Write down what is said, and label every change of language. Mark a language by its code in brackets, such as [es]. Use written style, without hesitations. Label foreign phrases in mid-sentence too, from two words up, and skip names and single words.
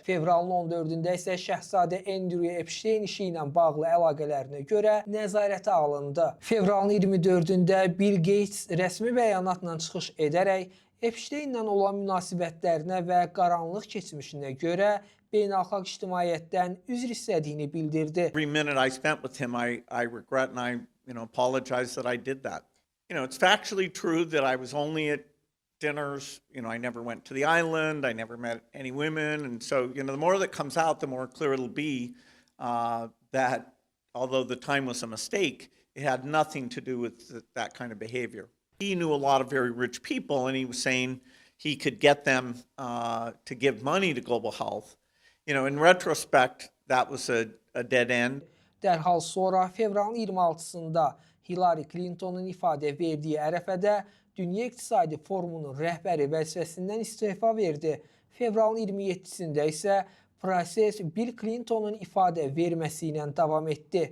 [az] Fevralın 14-də isə Şəhzadə Andrew Epstein işi ilə bağlı əlaqələrinə görə nəzarətə alındı. Fevralın 24-də Bill Gates rəsmi bəyanatla çıxış edərək Epsteinlə olan münasibətlərinə və qaranlıq keçmişinə görə beynəlxalq ictimaiyyətdən üzr istədiyini bildirdi. [en] Every minute I spent with him, I regret and I apologize that I did that. It's factually true that I was only at dinners. I never went to the island. I never met any women. And so, the more that comes out, the more clear it'll be that although the time was a mistake, it had nothing to do with that kind of behavior. He knew a lot of very rich people, and he was saying he could get them to give money to global health. In retrospect, that was a dead end. [az] Dərhal sonra fevralın 26-sında Hillary Clinton'un ifadə verdiyi ərəfədə Dünya İqtisadi Forumunun rəhbəri vəzifəsindən istefa verdi. Fevralın 27-sində isə proses Bill Clinton'un ifadə verməsi ilə davam etdi.